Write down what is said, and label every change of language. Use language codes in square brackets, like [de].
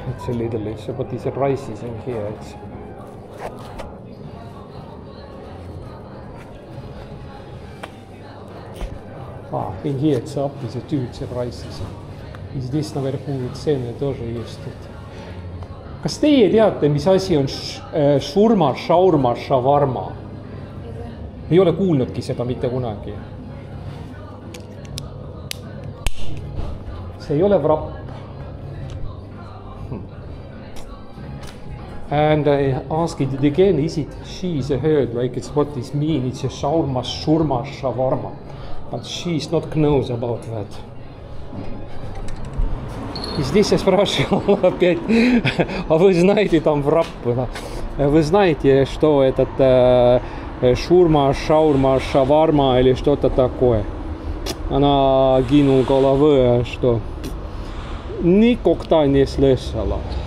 [en] It's a little bit, what is the prices in here? It's in here it's up, it's the prices. [ru] И здесь наверху цены тоже есть. [et] Kas teie teate, mis asi on šurma, šaurma, šavarma? Ei ole kuulnudki seda mitte kunagi. See ei ole vrapp. [en] And I asked it again, is it she's heard like it's what this mean? It's a shawarma, shurma, shawarma. But she's not knows about that. [ru] И здесь я спрашивал опять, а вы знаете там врап? Вы знаете, что этот шурма, шаурма, шаварма или что-то такое? Она кинула головы, что никогда не слышала.